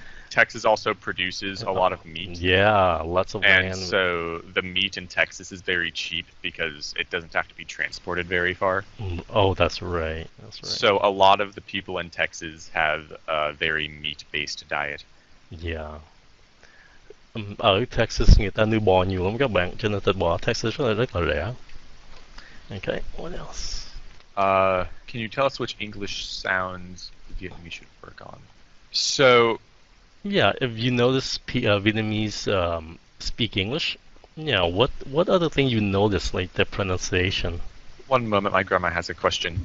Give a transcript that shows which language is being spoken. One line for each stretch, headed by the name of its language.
English: Texas also produces a lot of meat. Yeah, lots of land. And so the meat in Texas is very cheap because it doesn't have to be transported very far. Oh, that's right. So a lot of the people in Texas have a very meat-based diet. Yeah.
Vietnamese: Ở Texas người ta nuôi bò nhiều lắm các bạn, cho nên thịt bò Texas rất là rẻ.
English: Okay, what else? Can you tell us which English sounds Vietnamese should work on? So, Yeah, if you notice Vietnamese speak English, yeah, what other thing you notice, like the pronunciation? one moment, my grandma has a question.